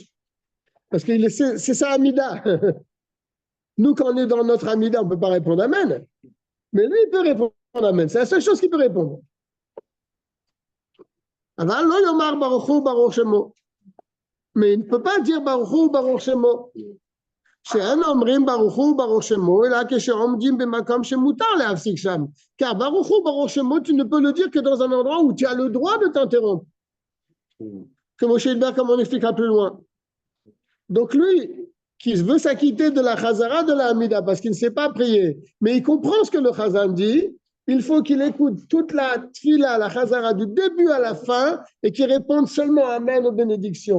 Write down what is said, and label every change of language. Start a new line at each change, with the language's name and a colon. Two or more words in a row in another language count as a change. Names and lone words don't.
French: Parce que c'est ça, Amida. Nous, quand on est dans notre Amida, on ne peut pas répondre Amen. Mais lui, il peut répondre Amen. C'est la seule chose qu'il peut répondre. Mais il ne peut pas dire
Hebrew: Baruch Hu, Baruch Shemo. Car Baruch Hu, Baruch Shemo,
French: tu ne peux le dire que dans un endroit où tu as le droit de t'interrompre. Comme Moshe Hilbert, comme on expliquera plus loin. Donc lui, qui veut s'acquitter de la chazara de la Hamida parce qu'il ne sait pas prier, mais il comprend ce que le chazan dit, il faut qu'il écoute toute la tfila, la chazara du début à la fin et qu'il réponde seulement Amen aux bénédictions.